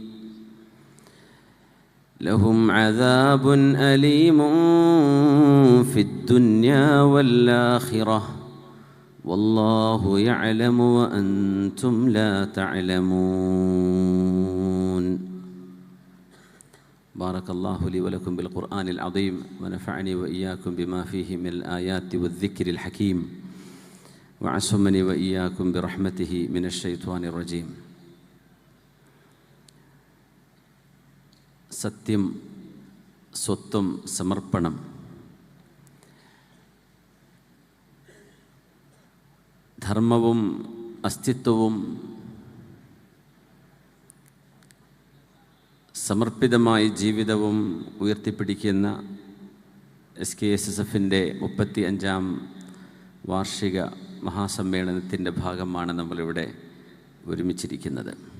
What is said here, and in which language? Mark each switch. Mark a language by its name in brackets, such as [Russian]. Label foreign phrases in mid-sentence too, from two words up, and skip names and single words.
[Arabic] في الدنيا والآخرة والله يعلم وأنتم لا تعلمون. بارك الله لي ولكم بالقرآن العظيم ونفعني وإياكم بما فيه من الآيات والذكر الحكيم وعصمني وإياكم برحمته من الشيطان الرجيم. [Malayalam] സത്യം, സ്വത്വം, സമർപ്പണം. ധർമ്മവും അസ്തിത്വവും സമർപ്പിതമായ ജീവിതവും ഉയർത്തിപ്പിടിക്കുന്ന SKSSFൻ്റെ 35ാം വാർഷിക മഹാസമ്മേളനത്തിൻ്റെ ഭാഗമാണ് നമ്മളിവിടെ ഒരുമിച്ചിരിക്കുന്നത്.